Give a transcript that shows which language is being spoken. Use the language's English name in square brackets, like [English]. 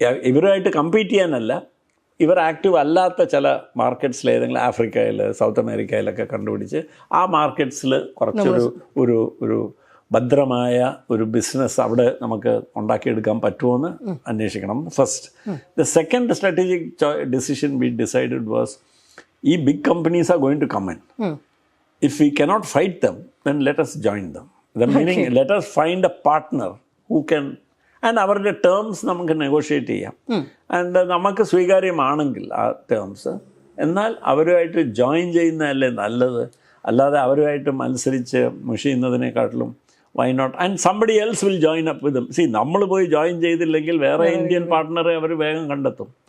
[Malayalam] ഇവരുമായിട്ട് compete ചെയ്യാനല്ല, ഇവർ active അല്ലാത്ത ചില മാർക്കറ്റ്സിൽ ഏതെങ്കിലും ആഫ്രിക്കയിൽ സൗത്ത് അമേരിക്കയിലൊക്കെ കണ്ടുപിടിച്ച് ആ മാർക്കറ്റ്സിൽ കുറച്ചൊരു ഭദ്രമായ ഒരു ബിസിനസ് അവിടെ നമുക്ക് ഉണ്ടാക്കിയെടുക്കാൻ പറ്റുമോ അന്വേഷിക്കണം first. [English] The second strategic decision we decided was, ഈ big companies are going to come in. If we cannot fight them, then let us join them. The meaning, let us find a partner who can, and [Malayalam] അവരുടെ terms നമുക്ക് negotiate ചെയ്യാം. And നമുക്ക് സ്വീകാര്യമാണെങ്കിൽ ആ terms, എന്നാൽ അവരുമായിട്ട് join ചെയ്യുന്നതല്ലേ നല്ലത്. അല്ലാതെ അവരുമായിട്ട് മത്സരിച്ച് മുഷിയുന്നതിനെക്കാട്ടിലും [English] Why not, and somebody else will join up with them. [Malayalam] നമ്മൾ പോയി ജോയിൻ ചെയ്തില്ലെങ്കിൽ വേറെ ഇന്ത്യൻ പാർട്ട്ണറെ അവർ വേഗം കണ്ടെത്തും.